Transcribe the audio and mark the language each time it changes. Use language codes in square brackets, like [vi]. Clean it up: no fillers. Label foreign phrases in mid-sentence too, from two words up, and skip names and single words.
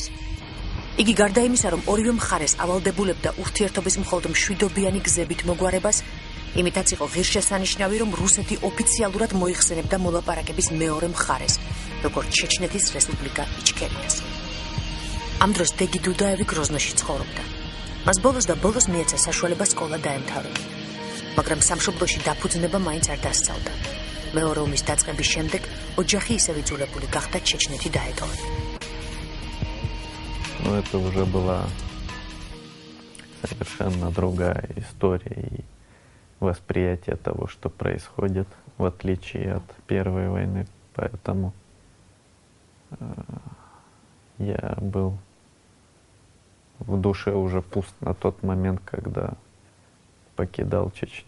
[ka] იგი გარდა იმისა, რომ ორივე მხარეს ავალდებულებდა ურთიერთობის მხოლოდ მშვიდობიანი გზებით მოგვარებას, იმითაც იყო ღირსშესანიშნავი, რომ რუსეთი ოფიციალურად მოიხსენებდა მოლაპარაკების მეორე მხარეს, როგორც ჩეჩნეთის რესპუბლიკა იჩქერიას. ამ დროს დეგი დუდაევი გროზნოში ცხოვრობდა. მას ბოლოს და ბოლოს მიეცა საშუალება სკოლა დაემთავრებინა, მაგრამ სამშობლოში დაფუძნება მაინც არ დასწავდა. მეორე ომის დაწყების შემდეგ ოჯახი ისევ იძულებული გახდა ჩეჩნეთი დაეტოვა. [ru] Но это уже была совершенно другая история и восприятие того, что происходит, в отличие от Первой войны. Поэтому я был в душе уже пуст на тот момент, когда покидал Чечню.